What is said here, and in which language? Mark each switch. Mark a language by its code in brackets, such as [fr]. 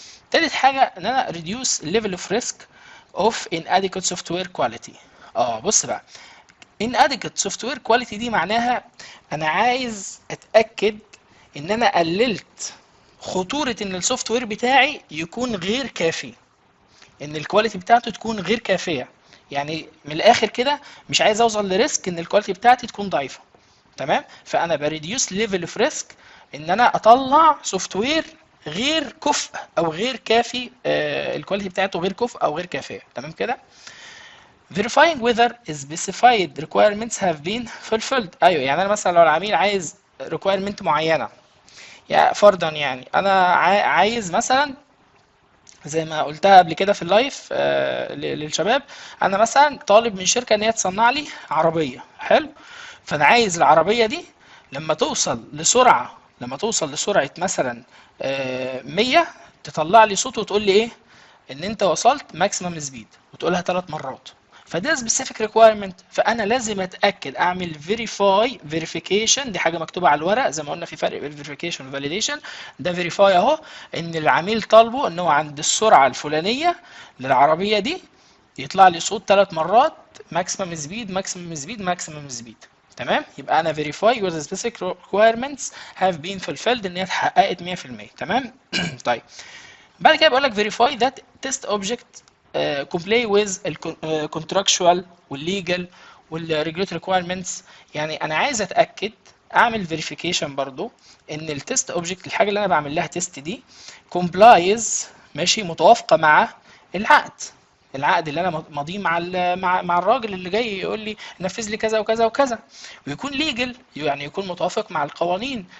[ar] تالت حاجه ان انا [en] reduce level of risk of inadequate software quality. [ar] بص بقى، [en] inadequate software quality [ar] دي معناها انا عايز اتاكد ان انا قللت خطوره ان السوفت وير بتاعي يكون غير كافي، ان الكواليتي بتاعته تكون غير كافيه. يعني من الاخر كده مش عايز اوصل لريسك ان الكواليتي بتاعتي تكون ضعيفه. تمام. فانا بريديوس ليفل اوف ريسك ان انا اطلع سوفت وير غير كفء او غير كافي، الكواليتي بتاعته غير كفء او غير كافيه. تمام كده. [en] verifying whether specified requirements have been fulfilled. [ar] ايوه، يعني انا مثلا لو العميل عايز requirement معينه، يعني فرضا يعني انا عايز مثلا زي ما قلتها قبل كده في اللايف للشباب. انا مثلا طالب من شركه ان هي تصنع لي عربيه، حلو. فانا عايز العربيه دي لما توصل لسرعه لما توصل لسرعه مثلا 100، تطلع لي صوت وتقول لي ايه؟ ان انت وصلت ماكسيمم سبيد، وتقولها 3 مرات. فده سبيسيفيك ريكويرمنت، فانا لازم اتاكد، اعمل فيريفيكيشن. دي حاجه مكتوبه على الورق، زي ما قلنا في فرق بين فيريفيكيشن وفاليديشن. ده فيريفاي اهو، ان العميل طالبه ان هو عند السرعه الفلانيه للعربيه دي يطلع لي صوت 3 مرات، ماكسيمم سبيد ماكسيمم سبيد ماكسيمم سبيد. تمام، يبقى انا [en] verify whether specific requirements have been fulfilled، [ar] ان هي اتحققت 100%. تمام. طيب، بعد كده بيقول لك [en] verify that test object comply with [ar] ال contractual وال legal وال regulatory requirements. يعني انا عايز اتاكد، اعمل verification برضو ان التست اوبجكت، الحاجه اللي انا بعمل لها تيست دي complies، ماشي، متوافقه مع العقد. العقد اللي انا ماضيه مع الراجل اللي جاي يقول لي نفذ لي كذا وكذا وكذا، ويكون ليجل، يعني يكون متوافق مع القوانين.